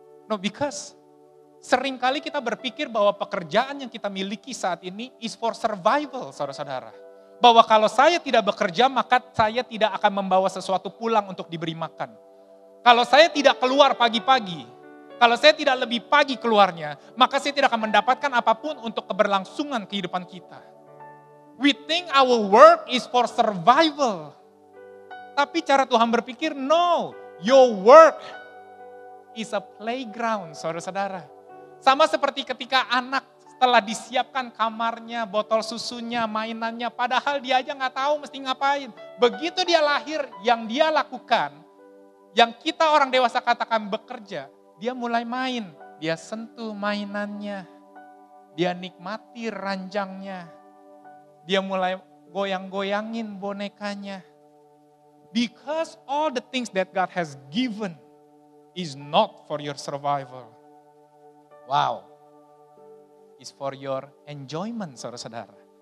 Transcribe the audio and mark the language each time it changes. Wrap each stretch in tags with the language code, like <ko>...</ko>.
<en>No, because</en> <id>seringkali kita berpikir bahwa pekerjaan yang kita miliki saat ini</id> <en>is for survival,</en> <id>saudara-saudara. Bahwa kalau saya tidak bekerja, maka saya tidak akan membawa sesuatu pulang untuk diberi makan. Kalau saya tidak keluar pagi-pagi, kalau saya tidak lebih pagi keluarnya, maka saya tidak akan mendapatkan apapun untuk keberlangsungan kehidupan kita.</id> <en>We think our work is for survival.</en> <id>Tapi cara Tuhan berpikir,</id> <en>no, your work is a playground,</en> <id>saudara-saudara. Sama seperti ketika anak setelah disiapkan kamarnya, botol susunya, mainannya, padahal dia aja nggak tahu mesti ngapain. Begitu dia lahir, yang dia lakukan, yang kita orang dewasa katakan bekerja, dia mulai main, dia sentuh mainannya, dia nikmati ranjangnya, dia mulai goyang-goyangin bonekanya.</id> <en>Because all the things that God has given is not for your survival. Wow. It's for your enjoyment,</en> <id>saudara-saudara.</id>